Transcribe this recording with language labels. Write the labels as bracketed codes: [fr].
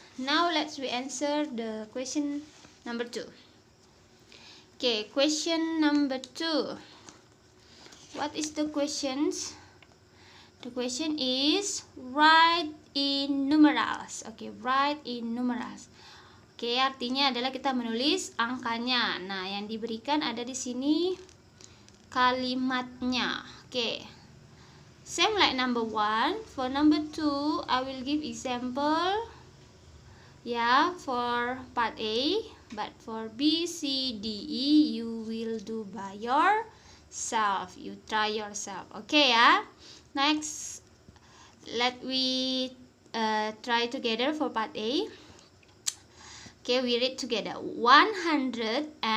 [en] Now let's answer the question number 2. Okay, question number 2. What is the questions? The question is write in numerals. Okay, write in numerals. [id] Okay, artinya adalah kita menulis angkanya. Nah, yang diberikan ada di sini kalimatnya. [en] Okay, same like number 1. For number 2, I will give example. Yeah, for part A, but for B, C, D, E, you will do by yourself. You try yourself. Okay, ya. Next, let we try together for part A. Okay, we read together. 160